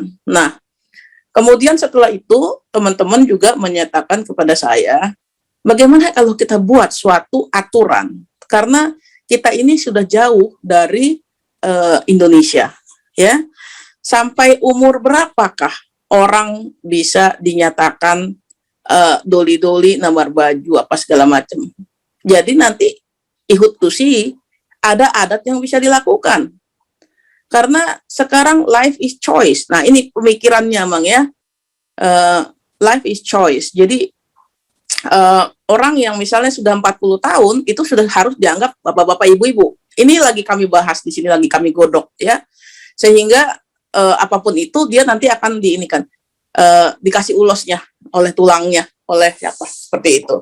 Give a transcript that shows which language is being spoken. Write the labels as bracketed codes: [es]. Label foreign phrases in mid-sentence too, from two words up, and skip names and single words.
[id] Nah, kemudian setelah itu teman-teman juga menyatakan kepada saya, bagaimana kalau kita buat suatu aturan, karena kita ini sudah jauh dari Indonesia, ya. Sampai umur berapakah orang bisa dinyatakan [bbc] doli-doli, namar baju, [id] apa segala macam. Jadi nanti [bbc] ihut tusi [id] ada adat yang bisa dilakukan. Karena sekarang [en] life is choice. [id] Nah, ini pemikirannya, Mang, ya. [en] Life is choice. [id] Jadi orang yang misalnya sudah 40 tahun itu sudah harus dianggap bapak-bapak, ibu-ibu. Ini lagi kami bahas di sini, lagi kami godok, ya. Sehingga apapun itu dia nanti akan dikasih ulosnya oleh tulangnya, oleh siapa, seperti itu.